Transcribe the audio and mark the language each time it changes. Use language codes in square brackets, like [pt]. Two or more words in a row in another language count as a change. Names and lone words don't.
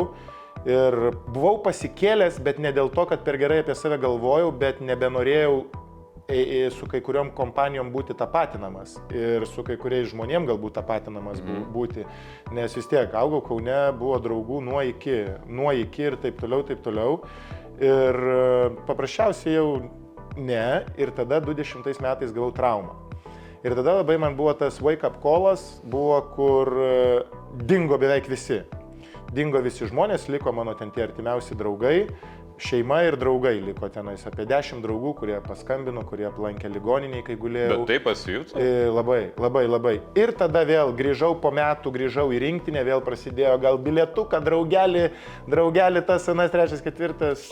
[lt] Ir buvau pasikėlęs, bet ne dėl to, kad per gerai apie save galvojau, bet nebenorėjau su kai kuriom kompanijom būti tapatinamas ir su kai kuriais žmonėm galbūt tapatinamas būti, nes vis tiek augau Kaune, buvo draugų nuo iki ir taip toliau. Ir paprasčiausiai jau ne, ir tada 20 metais gavau traumą. Ir tada labai man buvo tas wake-up callas, buvo, kur dingo beveik visi. Dingo visi žmonės, liko mano ten tie artimiausi draugai šeima ir draugai liko tenais. Apie 10 draugų, kurie paskambino, kurie aplankė ligoniniai, kai gulėjau. Bet tai pasijuto? Labai. Ir tada vėl grįžau po metų, grįžau į rinktinę, vėl prasidėjo gal bilietuką, draugelį tas anas, trečias, ketvirtas.